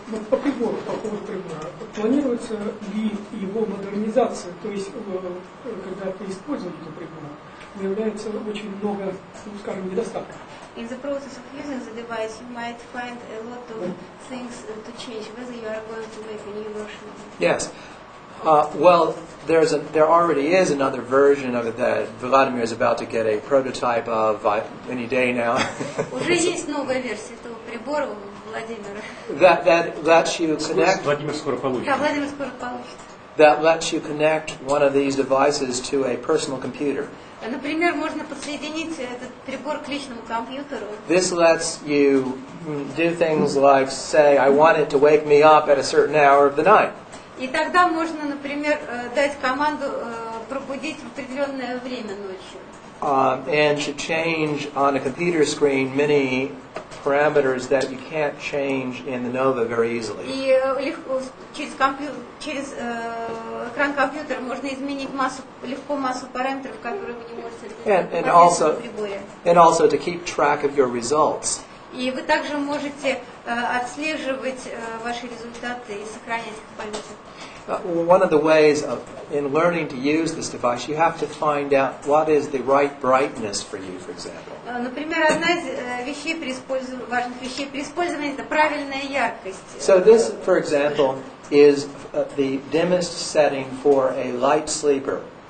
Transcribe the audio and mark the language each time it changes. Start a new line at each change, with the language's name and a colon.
Russian: По прибору, по поводу прибора, планируется ли его модернизация, то есть, когда при использовании этого прибора выявляется очень много, скажем, недостатков?
English: In the process of using the device, you might find a lot of things to change, whether you are going to make a new version of it. Yes. Well, there already is another version of it that Vladimir is about to get a prototype of any day now.
Russian: Уже есть новая версия этого прибора у Владимира.
English: that lets you connect.
Russian: Владимир скоро получит. Да, Владимир скоро получит.
English: That lets you connect one of these devices to a personal computer.
Russian: Например, можно подсоединить этот прибор к личному компьютеру.
English: This lets you do things like say, I want it to wake me up at a certain hour of the night.
Russian: И тогда можно, например, дать команду пробудить в определенное время ночью.
English: And to change on a computer screen many parameters that you can't change in the NOVA very easily.
Russian: И легко через экран компьютера можно изменить легко массу параметров, которые вы не можете изменить в приборе.
English: And also to keep track of your results.
Russian: И вы также можете отслеживать ваши результаты и сохранять их в памяти.
English: One of the ways in learning to use this device, you have to find out what is the right brightness for you, for example.
Russian: Например, одна из важных вещей при использовании – это правильная яркость.
English: So this, for example, is the dimmest setting for a light sleeper.